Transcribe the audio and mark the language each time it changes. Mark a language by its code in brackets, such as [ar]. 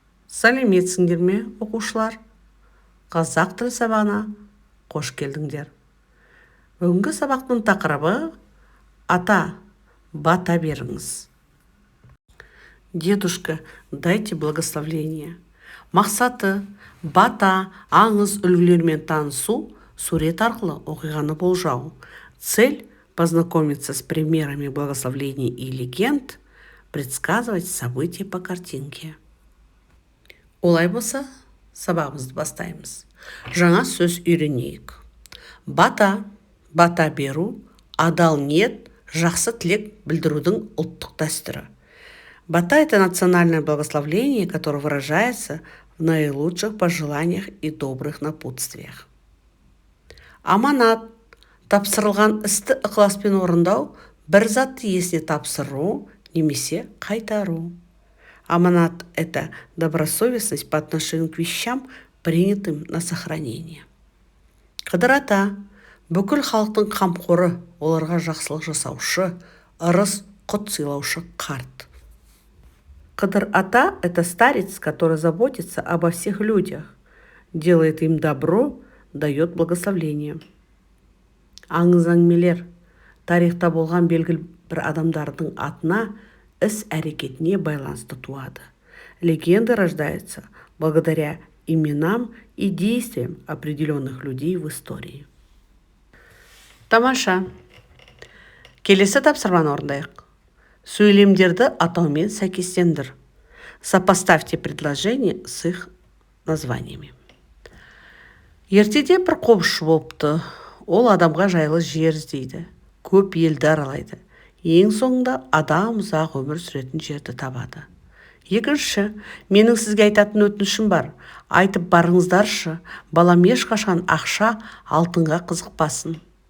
[kk] Сәлеметсіңдер ме, оқушылар? Қазақ тілі сабағына қош келдіңдер. Бүгінгі сабақтың тақырыбы ата, бата беріңіз. [ru] Дедушка, дайте благословление. [kk] Мақсаты бата, аңыз үлгілермен танысу, сурет арқылы оқиғаны болжау. [ru] Цель – познакомиться с примерами благословлений и легенд, предсказывать события по картинке. [kk] Олай болса, сабағымызды бастаймыз. Жаңа сөз үйренейік. Бата, бата беру, адал ниет, жақсы тілек білдірудің ұлттық дәстүрі. [ru] Бата – это национальное благословление, которое выражается в наилучших пожеланиях и добрых напутствиях. [kk] Аманат – тапсырылған істі ықыласпен орындау, бір затты иесіне тапсыру немесе қайтару. [ru] Аманат – это добросовестность по отношению к вещам, принятым на сохранение. [kk] Қыдыр ата – бүкіл халықтың қамқоры, оларға жақсылық жасаушы, ырыс құт сыйлаушы қарт. [ru] Қыдыр ата – это старец, который заботится обо всех людях, делает им добро, дает благословление. [kk] Аңыз әңгімелер – тарихта болған белгілі бір адамдардың атына, іс-әрекетіне байланысты туады. [ru] Легенда рождается благодаря именам и действиям определенных людей в истории. [kk] Тамаша. Келесі тапсырманы орындайық. Сөйлемдерді атаумен сәйкестендір. [ru] Сопоставьте предложения с их названиями. [kk] Ертеде бір қобызшы болыпты. Ол адамға жайлы жер іздейді. Көп елді аралайды. Ең соңында адам ұзақ өмір сүретін жерді табады. Екінші, менің сізге айтатын өтінішім бар. Айтып барыңыздаршы, балам ешқашан ақша, алтынға қызықпасын.